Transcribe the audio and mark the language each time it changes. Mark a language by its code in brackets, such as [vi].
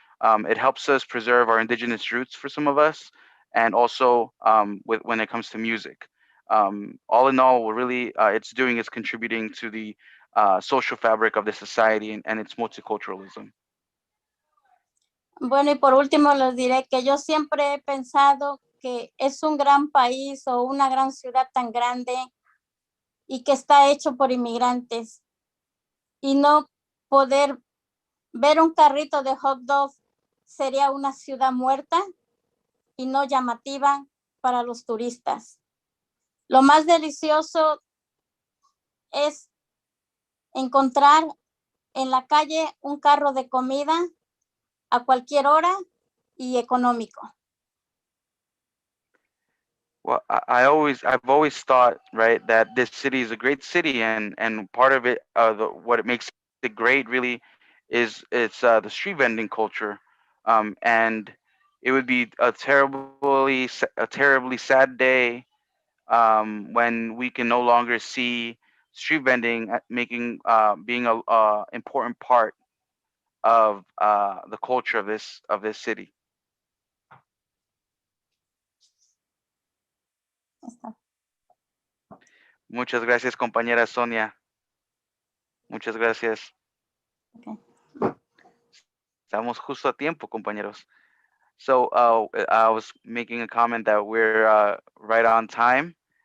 [en] It helps us preserve our indigenous roots for some of us, and also with when it comes to music. All in all, really, it's doing is contributing to the social fabric of the society and its multiculturalism. [es] Bueno, y por último les diré que yo siempre he pensado que es un gran país o una gran ciudad tan grande y que está hecho por inmigrantes. Y no poder ver un carrito de hot dog sería una ciudad muerta y no llamativa para los turistas. Lo más delicioso es encontrar en la calle un carro de comida a cualquier hora y económico. [en] Well, I've always thought, right, that this city is a great city, and part of it, what it makes it great, really, is it's the street vending culture, and it would be a terribly sad day when we can no longer see street vending making being a important part of the culture of this city. [es] Muchas gracias, compañera Sonia. Muchas gracias. [en] Okay. [es] Estamos justo a tiempo, compañeros. [en] So I was making a comment that we're right on time.